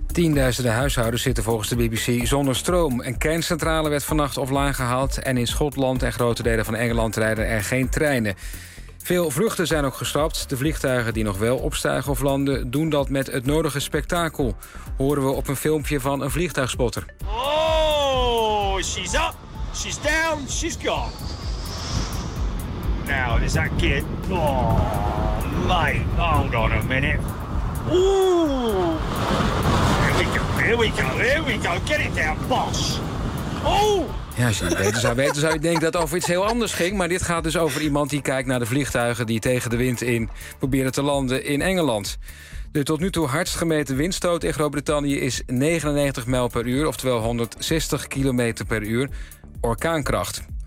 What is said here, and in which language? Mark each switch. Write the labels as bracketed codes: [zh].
[nl] Tienduizenden huishoudens zitten volgens de BBC zonder stroom. Een kerncentrale werd vannacht offline gehaald. En in Schotland en grote delen van Engeland rijden er geen treinen. Veel vluchten zijn ook gestrapt. De vliegtuigen die nog wel opstijgen of landen doen dat met het nodige spektakel. Horen we op een filmpje van een vliegtuigspotter. [en] Oh, she's up, she's down, she's gone. Now, is that good? Oh, mate, hold on a minute. Ooh. Here we go, get it down, boss. Oh. [nl] Ja, als je niet beter zou weten, zou je denken dat het over iets heel anders ging. Maar dit gaat dus over iemand die kijkt naar de vliegtuigen die tegen de wind in proberen te landen in Engeland. De tot nu toe hardst gemeten windstoot in Groot-Brittannië is 99 mijl per uur, oftewel 160 kilometer per uur, orkaankracht.